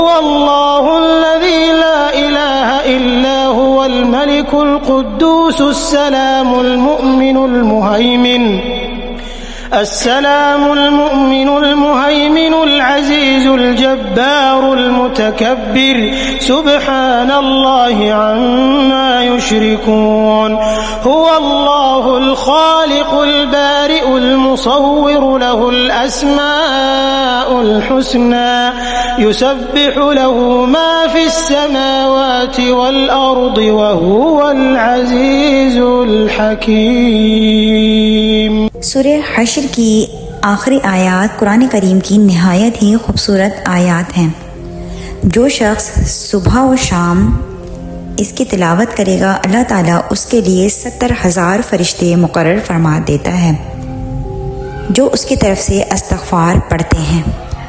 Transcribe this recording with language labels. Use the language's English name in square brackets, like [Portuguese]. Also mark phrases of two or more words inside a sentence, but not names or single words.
[Arabic] الله الذي لا إله إلا هو الملك القدوس السلام المؤمن المهيمن العزيز الجبار المتكبر سبحان الله عما يشركون هو الله الخالق البارئ المصور له الأسماء الحسنى يسبح له ما في السماوات والأرض وهو العزيز الحكيم. [Urdu] سورہ حشر کی آخری آیات قرآن کریم کی نہایت ہی خوبصورت آیات ہیں. جو شخص صبح اور شام اس کی تلاوت کرے گا اللہ تعالیٰ اس کے لیے 70,000 فرشتے مقرر فرما دیتا ہے جو اس کی طرف سے استغفار پڑھتے ہیں.